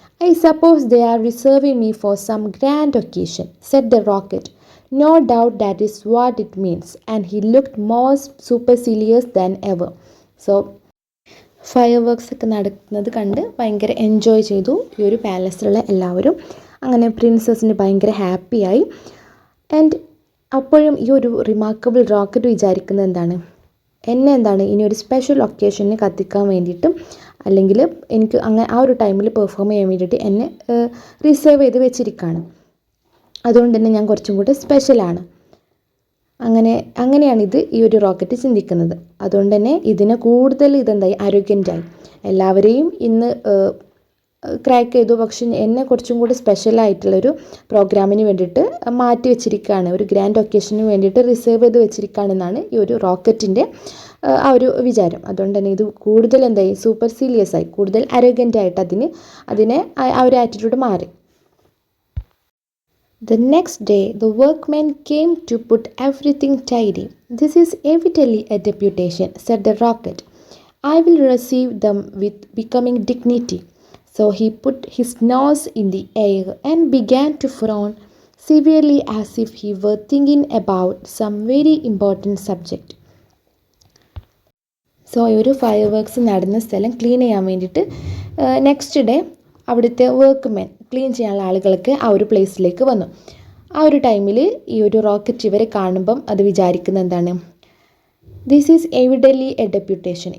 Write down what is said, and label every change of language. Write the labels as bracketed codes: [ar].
[en] I suppose they are reserving me for some grand occasion, said the rocket. No doubt that is what it means, and he looked more supercilious than ever. [ml] So, fire works ഒക്കെ നടക്കുന്നത് കണ്ട് ഭയങ്കര enjoy ചെയ്തു ഈ ഒരു പാലസിലുള്ള എല്ലാവരും. അങ്ങനെ പ്രിൻസസിന് ഭയങ്കര ഹാപ്പിയായി. ആൻഡ് അപ്പോഴും ഈ ഒരു റിമാർക്കബിൾ റോക്കറ്റ് വിചാരിക്കുന്നത് എന്താണ്, എന്നെ എന്താണ് ഇനി ഒരു സ്പെഷ്യൽ ഒക്കേഷന് കത്തിക്കാൻ വേണ്ടിയിട്ടും അല്ലെങ്കിൽ എനിക്ക് അങ്ങനെ ആ ഒരു ടൈമിൽ പെർഫോം ചെയ്യാൻ വേണ്ടിയിട്ട് എന്നെ റിസർവ് ചെയ്ത് വെച്ചിരിക്കുകയാണ്. അതുകൊണ്ട് തന്നെ ഞാൻ കുറച്ചും കൂടെ സ്പെഷ്യലാണ്. അങ്ങനെയാണിത് ഈ ഒരു റോക്കറ്റ് ചിന്തിക്കുന്നത്. അതുകൊണ്ട് തന്നെ ഇതിനെ കൂടുതൽ ഇതെന്തായി ആരോഗ്യൻ്റായി എല്ലാവരെയും ഇന്ന് ക്രാക്ക് ചെയ്തു. പക്ഷെ എന്നെ കുറച്ചും കൂടി സ്പെഷ്യലായിട്ടുള്ളൊരു പ്രോഗ്രാമിന് വേണ്ടിയിട്ട് മാറ്റി വെച്ചിരിക്കുകയാണ്, ഒരു ഗ്രാൻഡ് ഒക്കേഷന് വേണ്ടിയിട്ട് റിസർവ് ചെയ്ത് വെച്ചിരിക്കുകയാണെന്നാണ് ഈ ഒരു റോക്കറ്റിൻ്റെ ആ ഒരു വിചാരം. അതുകൊണ്ട് തന്നെ ഇത് കൂടുതൽ എന്തായി സൂപ്പർ സീരിയസ് ആയി, കൂടുതൽ അരോഗ്യൻ്റായിട്ട് അതിനെ ആ ഒരു ആറ്റിറ്റ്യൂഡ് മാറി. [en] The next day, the workmen came to put everything tidy. This is evidently a deputation, said the rocket. I will receive them with becoming dignity. So he put his nose in the air and began to frown severely as if he were thinking about some very important subject. [ml] So ഈ ഒരു fire works നടന്ന സ്ഥലം clean ചെയ്യാൻ വേണ്ടിയിട്ട് next day അവിടുത്തെ workmen clean ചെയ്യാനുള്ള ആളുകളൊക്കെ ആ ഒരു പ്ലേസിലേക്ക് വന്നു. ആ ഒരു ടൈമിൽ ഈ ഒരു റോക്കറ്റ് ഇവരെ കാണുമ്പം അത് വിചാരിക്കുന്നത് എന്താണ്, [en] This is evidently a deputation.